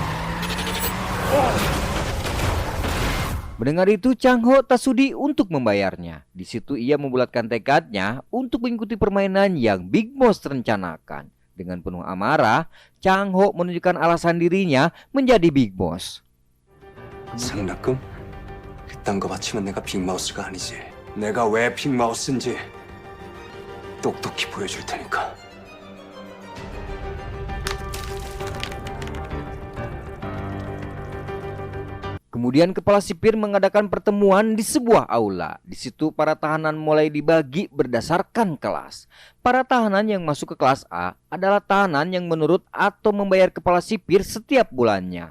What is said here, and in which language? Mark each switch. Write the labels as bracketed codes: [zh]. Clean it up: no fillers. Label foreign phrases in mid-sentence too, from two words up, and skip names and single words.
[id] Mendengar itu, Chang Ho tak sudi untuk membayarnya. Di situ ia membulatkan tekadnya untuk mengikuti permainan yang Big Boss rencanakan. Dengan penuh amarah, Chang Ho menunjukkan alasan dirinya menjadi Big Boss. [ko] 상납금? 그딴 거 바치면 내가 빅마우스가 아니지. 내가 왜 빅마우스인지 똑똑히 보여줄 테니까. [id] Kemudian kepala sipir mengadakan pertemuan di sebuah aula. Di situ para tahanan mulai dibagi berdasarkan kelas. Para tahanan yang masuk ke kelas A adalah tahanan yang menurut atau membayar kepala sipir setiap bulannya.